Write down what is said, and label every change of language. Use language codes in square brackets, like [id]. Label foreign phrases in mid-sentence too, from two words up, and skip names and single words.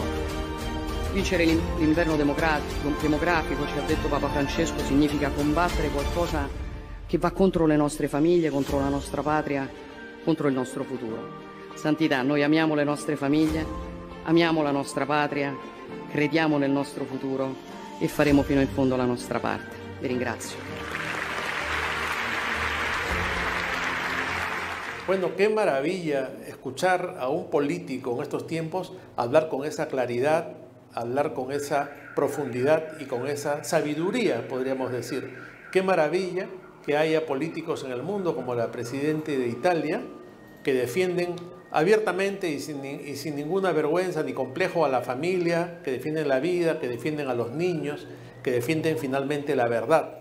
[it] Vincere l'inverno demografico, ci ha detto Papa Francesco, significa combattere qualcosa che va contro le nostre famiglie, contro la nostra patria, contro il nostro futuro. Santità, noi amiamo le nostre famiglie, amiamo la nostra patria, crediamo nel nostro futuro e faremo fino in fondo la nostra parte. Vi ringrazio. [es] Bueno, qué maravilla escuchar a un político en estos tiempos hablar con esa claridad, hablar con esa profundidad y con esa sabiduría, podríamos decir. Qué maravilla que haya políticos en el mundo como la presidenta de Italia que defienden abiertamente y sin ninguna vergüenza ni complejo a la familia, que defienden la vida, que defienden a los niños, que defienden finalmente la verdad.